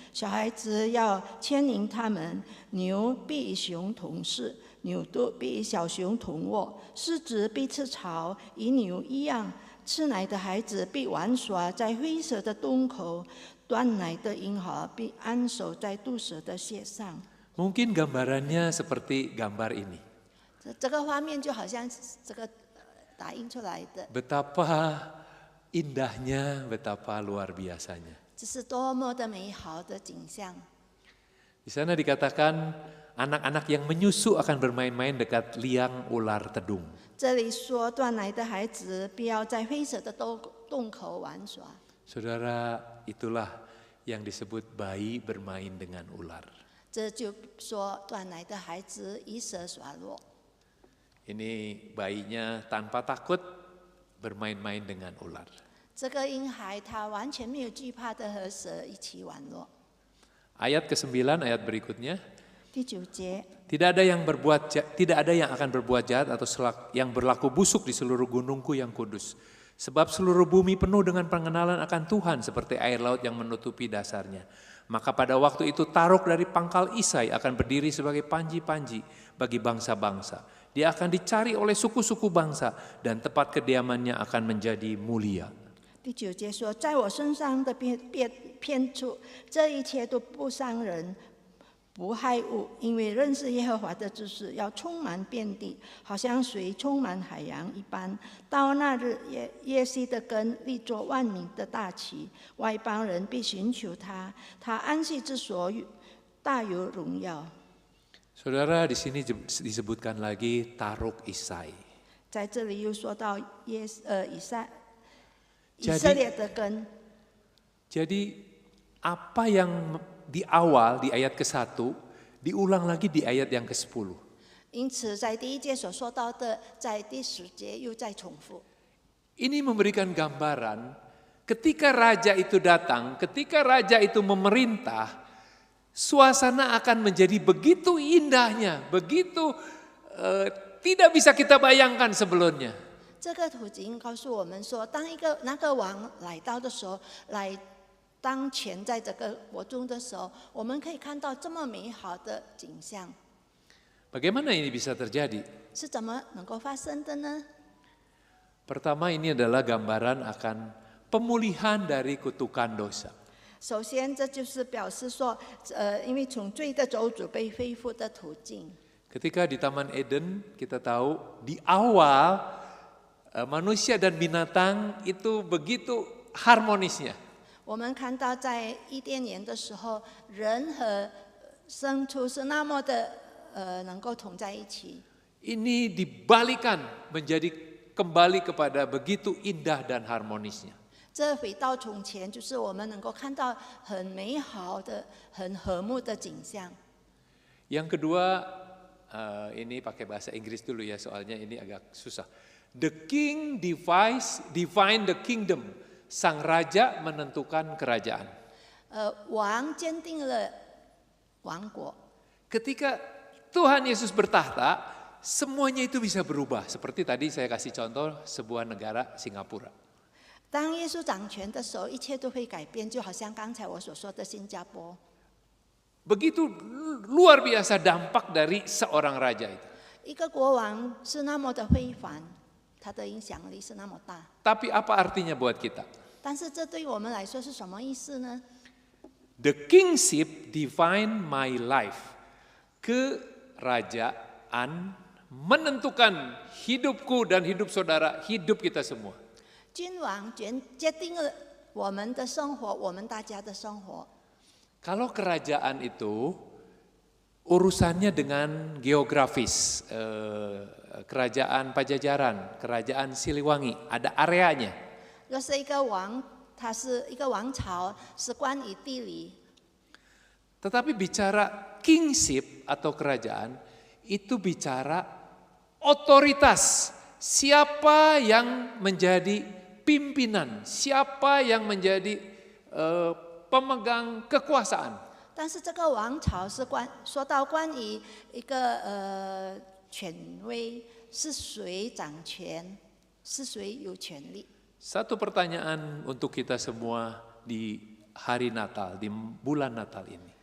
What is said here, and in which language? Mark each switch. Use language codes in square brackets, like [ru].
[zh] 小孩子要牵引他们，牛必与熊同食，牛犊必与小熊同卧，狮子必吃草，与牛一样。吃奶的孩子必玩耍在灰蛇的洞口，断奶的婴孩必安守在毒蛇的血上。 [id] Mungkin gambarannya seperti gambar ini. [zh] 这个画面就好像这个打印出来的， [id] Betapa indahnya, betapa luar biasanya. [zh] 这是多么的美好的景象。 [id] Di sana dikatakan anak-anak yang menyusu akan bermain-main dekat liang ular tedung. [zh] 这里说断奶的孩子必要在灰蛇的洞口玩耍。 [id] Saudara, itulah yang disebut bayi bermain dengan ular. [zh] 这就说断奶的孩子以蛇耍弱。 [id] Ini bayinya tanpa takut bermain-main dengan ular. [zh] 这个婴孩他完全没有惧怕的和蛇一起玩乐。 [id] Ayat ke-9, ayat berikutnya. [zh] 第9节， [id] Tidak ada yang akan berbuat jahat atau yang berlaku busuk di seluruh gunungku yang kudus. Sebab seluruh bumi penuh dengan pengenalan akan Tuhan seperti air laut yang menutupi dasarnya. Maka pada waktu itu Taruk dari pangkal Isai akan berdiri sebagai panji-panji bagi bangsa-bangsa. Dia akan dicari oleh suku-suku bangsa dan tempat kediamannya akan menjadi mulia. [zh] 第9节说，在我身上的偏处，这一切都不伤人，不害物，因为认识耶和华的知识要充满遍地，好像水充满海洋一般。到那日，耶西的根立作万民的大旗，外邦人必寻求他，他安息之所大有荣耀。 [id] Saudara, di sini disebutkan lagi Taruk Isai. [zh] 在这里又说到以色列的根。 [id] Jadi apa yang di awal di ayat ke-1 diulang lagi di ayat yang ke-10. [zh] 因此，在第1节所说到的，在第10节又再重复。 [id] Ini memberikan gambaran ketika raja itu datang, ketika raja itu memerintah, suasana akan menjadi begitu indahnya, begitu tidak bisa kita bayangkan sebelumnya. [zh] 这个图景告诉我们说，当那个王来到的时候，来当权在这个国中的时候，我们可以看到这么美好的景象。 [id] Bagaimana ini bisa terjadi? [zh] 是怎么能够发生的呢？ [id] Pertama, ini adalah gambaran akan pemulihan dari kutukan dosa. [zh] 首先，这就是表示说，因为从罪的咒诅被恢复的途径。 [id] Ketika di Taman Eden, kita tahu di awal manusia dan binatang itu begitu harmonisnya. [zh] 我们看到在伊甸园的时候，人和牲畜是那么的能够同在一起。 [id] Ini dibalikan menjadi kembali kepada begitu indah dan harmonisnya. [zh] 这回到从前，就是我们能够看到很美好的、很和睦的景象。 [id] Yang kedua, ini pakai bahasa Inggris dulu ya, soalnya ini agak susah. [en] The king define the kingdom. [id] Sang raja menentukan kerajaan. [zh] 王坚定了王国。 [id] Ketika Tuhan Yesus bertahta, semuanya itu bisa berubah. Seperti tadi saya kasih contoh sebuah negara Singapura. [zh] 当耶稣掌权的时候，一切都会改变，就好像刚才我所说的新加坡。 [id] Begitu luar biasa dampak dari seorang raja itu. [zh] 一个国王是那么的辉煌，他的影响力是那么大。 [id] Tapi apa artinya buat kita? [zh] 但是这对我们来说是什么意思呢？ [en] The kingship define my life. [id] Kerajaan menentukan hidupku dan hidup saudara, hidup kita semua. [zh] 君王决定了我们的生活，我们大家的生活。 [id] Kalau kerajaan itu urusannya dengan geografis, kerajaan Pajajaran, kerajaan Siliwangi, ada areanya. [zh] 若是一个王，他是一个王朝，是关于地理。 [id] Tetapi bicara kingship atau kerajaan, itu bicara otoritas. Siapa yang menjadi pimpinan, siapa yang menjadi pemegang kekuasaan. [zh] 但是这个王朝是说到关于一个权威，是谁掌权，是谁有权利。 [id] Satu pertanyaan untuk kita semua di hari Natal, di bulan Natal ini.